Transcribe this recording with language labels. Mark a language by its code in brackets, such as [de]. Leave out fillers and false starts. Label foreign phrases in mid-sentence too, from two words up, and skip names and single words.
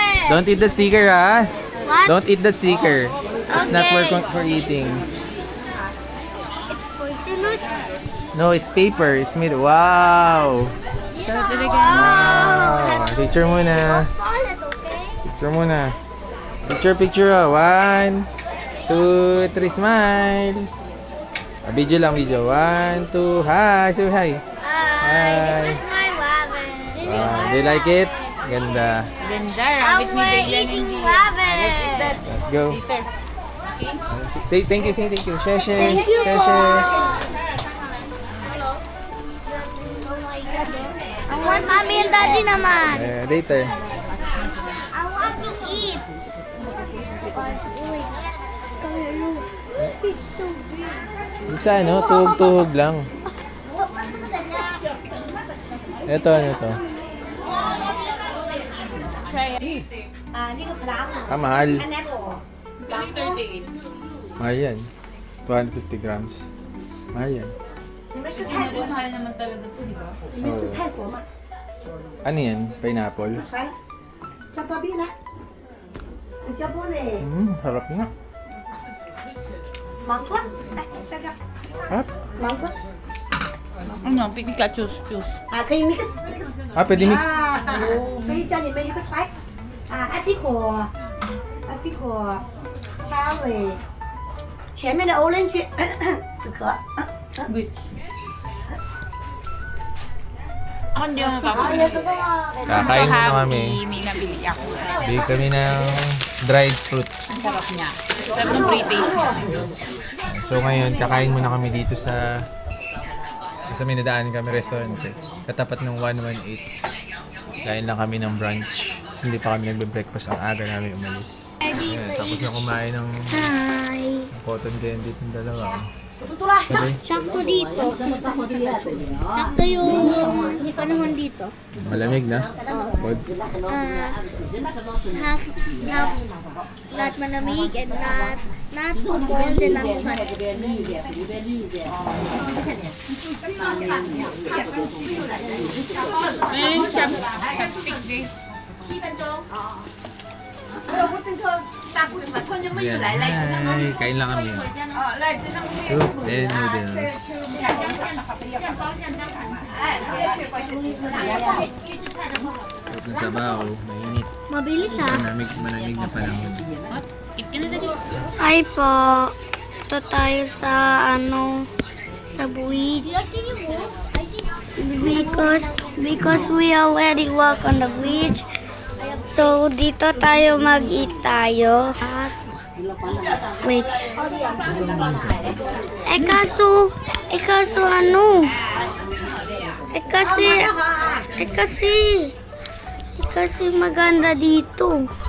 [en] Don't eat the sticker, ha? What? Don't eat the sticker. It's not Okay. for eating. It's poisonous. No, it's paper. It's made. Wow. [tl] Wow. Picture muna. [en] Don't fall it, okay? [tl] Picture muna. Picture. 1, 2, 3, smile. Video lang, video. 1, 2, [en] hi. Say hi. Hi. This is my rabbit. This is my Do you like it? rabbit. [tl] Ganda. Ganda, [en] And [tl] rabbit ni [en] we're [tl] Daylan [en] eating [tl] hindi. [en] rabbit. Let's eat that. Let's go. Later. Okay? Say thank you. Say thank you. Share. Thank you Share. [tl] po. [en] Share. I want mommy and daddy naman. Later. I want to eat. Wait. Come here, look. It's so big. [tl] Isa, no? Tuhog-tuhog lang. Ito, ano to? mahal. [th] อันนี้โอ้ [tl] Mahal yan. 250 grams. Mahal yan. [zh] 你们是泰国吗？ [tl] Mahal naman talaga to, di ba? [zh] 你们是泰国吗？ [tl] Ano yan? Pineapple? [zh] 来，小宝贝来，新加坡嘞， [tl] Sarap nga. [zh] 芒果，来这个 Ah, 芒果 [tl] Ano, pili ka, [en] choose. [zh] 啊，可以 [en] mix mix。 [tl] pwede mix. [zh] 啊，所以叫你们一个菜啊，apricot，cherry，前面的 orange 止咳。 [tl] Wait. Ako hindi ako [zh] 好， [tl] nakakain. [zh] 也这个嘛， [tl] Kakain [en] So [tl] muna kami. happy, may nabili ako. Bili kami ng [en] dried fruits. [tl] Ang sarap niya. Sarap ng pre-taste niya. So ngayon, kakain muna kami dito sa may nadaanan kami restaurante. Katapat ng 118. Kain lang kami ng brunch. Kasi hindi pa kami nagbe-breakfast. Ang aga namin umalis. Ayan, tapos na kumain ng Hi! [en] cotton candy [tl] itong dalawa. Sakto dito. Sakto yung panahon dito. Malamig na. Pod. [en] Half, not malamig and not too cold and not too hot. [tl] Ayun, chopstick din. Ayan. Ay, kain lang kami. [en] Soup and noodles. [tl] Soup ng sabaw. Mainit. Mabilis Malamig na panahon. Ay po. Ito tayo sa sa beach. [en] Because we already walk on the beach. [tl] So dito tayo mag-eat tayo. Wait. Kasi maganda dito.